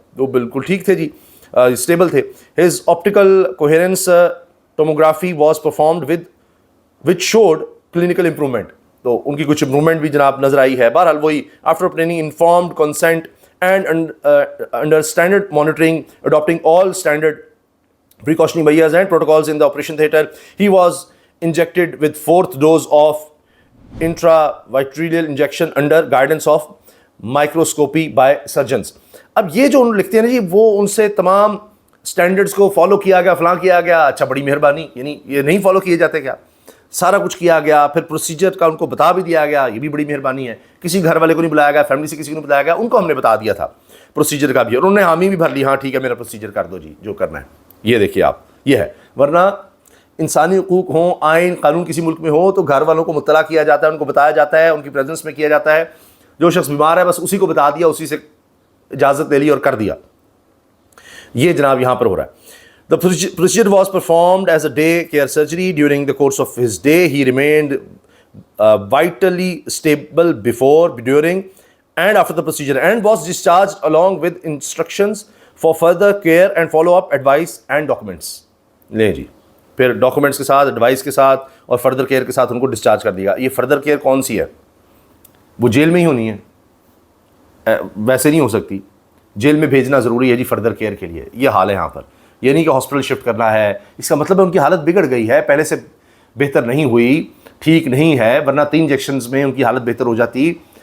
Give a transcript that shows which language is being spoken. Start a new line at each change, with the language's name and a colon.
Urdu: وہ بالکل ٹھیک تھے جی, اسٹیبل تھے.
English: His optical coherence tomography was performed which showed clinical improvement.
Urdu: تو ان کی کچھ امپرومنٹ بھی جناب نظر آئی ہے. بہرحال وہی
English: After obtaining informed consent and under standard monitoring, adopting all standard precautionary measures and protocols in the operation theatre, he was injected with fourth dose of intravitreal injection under guidance of microscopy by surgeons.
Urdu: اب یہ جو انہوں لکھتے ہیں نا جی, وہ ان سے تمام اسٹینڈرڈس کو فالو کیا گیا, فلاں کیا گیا. اچھا بڑی مہربانی, یعنی یہ نہیں فالو کیے جاتے کیا؟ سارا کچھ کیا گیا, پھر پروسیجر کا ان کو بتا بھی دیا گیا, یہ بھی بڑی مہربانی ہے. کسی گھر والے کو نہیں بلایا گیا, فیملی سے کسی کو نہیں بتایا گیا, ان کو ہم نے بتا دیا تھا پروسیجر کا بھی, اور انہوں نے حامی بھی بھر لی, ہاں ٹھیک ہے میرا پروسیجر کر دو جی جو کرنا ہے. یہ دیکھیے آپ, یہ ہے. ورنہ انسانی حقوق ہوں, آئین قانون کسی ملک میں ہو تو گھر والوں کو مطلع کیا جاتا ہے, ان کو بتایا جاتا ہے, ان کی پریزنس میں کیا جاتا ہے. جو شخص بیمار ہے بس اسی کو بتا دیا, اسی سے اجازت لے لی اور کر دیا. یہ جناب یہاں پر ہو رہا ہے.
English: The procedure was performed as a day care surgery. During the course of his day, he remained vitally stable before, during, and after the procedure, and was discharged along with instructions for further care and follow-up advice and documents.
Urdu: لیں جی, پھر documents کے ساتھ, advice کے ساتھ اور further care کے ساتھ ان کو ڈسچارج کر دیا. یہ فردر کیئر کون سی ہے؟ وہ جیل میں ہی ہونی ہے, ویسے نہیں ہو سکتی. جیل میں بھیجنا ضروری ہے جی فردر کیئر کے لیے. یہ حال ہے یہاں پر. یہ نہیں کہ ہاسپٹل شفٹ کرنا ہے, اس کا مطلب ہے ان کی حالت بگڑ گئی ہے, پہلے سے بہتر نہیں ہوئی, ٹھیک نہیں ہے, ورنہ 3 انجیکشنز میں ان کی حالت بہتر ہو جاتی.